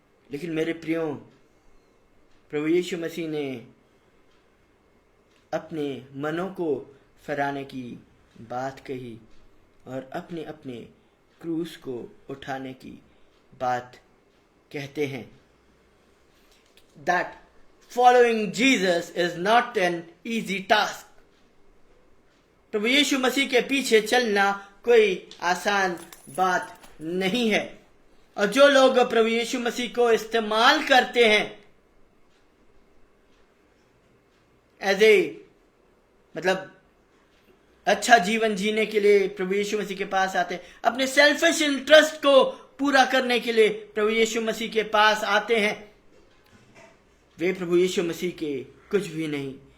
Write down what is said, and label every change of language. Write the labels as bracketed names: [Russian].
[Hindi] लेकिन मेरे प्रियो, प्रभु यीशु मसीह ने अपने मनों को फराने की बात कही और अपने अपने क्रूस को उठाने की बात कहते हैं। [English] That following Jesus is not an easy task. [Hindi] प्रभु यीशु मसीह के पीछे चलना कोई आसान बात नहीं है। और जो लोग प्रभु यीशु मसीह को इस्तेमाल करते हैं एज ए मतलब अच्छा जीवन जीने के लिए प्रभु यीशु मसीह के पास आते हैं, अपने सेल्फिश इंटरेस्ट को पूरा करने के लिए प्रभु यीशु मसीह के पास आते हैं, वे प्रभु यीशु मसीह के कुछ भी नहीं।